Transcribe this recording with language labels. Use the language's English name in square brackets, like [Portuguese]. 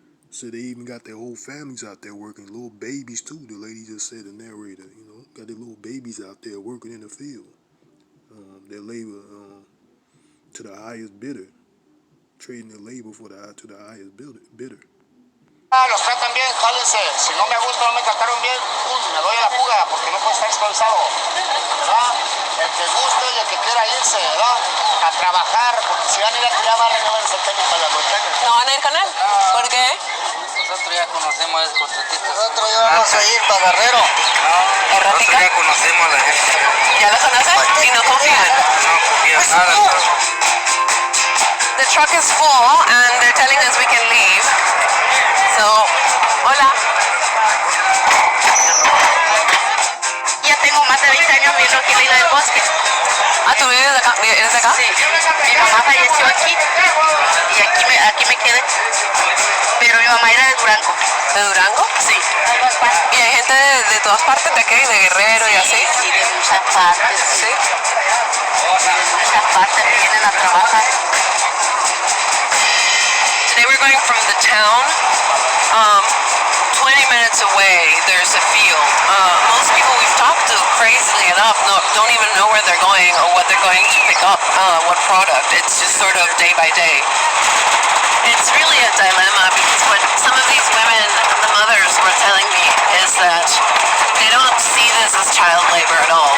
[English] So they even got their whole families out there working, little babies too. The lady just said, the narrator, got their little babies out there working in the field. Their labor to the highest bidder, trading their labor to the highest bidder. [Spanish] Los tratan bien, jálense. Si no me gusta, no me trataron bien, me doy a la fuga porque no puedo estar esclavizado. ¿Verdad? El que guste y el que quiera irse, ¿verdad? A trabajar, porque si van a ir a tirar barra, no van a ser técnicos de la montaña. ¿No van a ir con él? ¿Por qué? Nosotros ya conocemos a esos contratistas. Nosotros ya vamos a ir para Guerrero. Nosotros ya conocemos a la gente. ¿Ya lo conoces? ¿Y no confían? No confían nada. [English] The truck is full and they're telling us we can leave. [Spanish] So, hola. Ya tengo más de 20 años viviendo aquí en la isla del bosque. Ah, ¿tú vives acá? ¿Eres de acá? Sí. Mi mamá falleció aquí y aquí me quedé. Pero mi mamá era de Durango. ¿De Durango? Sí. ¿Y hay gente de todas partes de aquí? ¿De Guerrero y así? Sí, de muchas partes. Sí. De muchas partes vienen a trabajar. [English] Today we're going from the town. 20 minutes away, there's a field. Most people we've talked to, crazily enough, don't even know where they're going or what they're going to pick up, what product. It's just sort of day by day. It's really a dilemma because what some of these women, the mothers, were telling me is that they don't see this as child labor at all.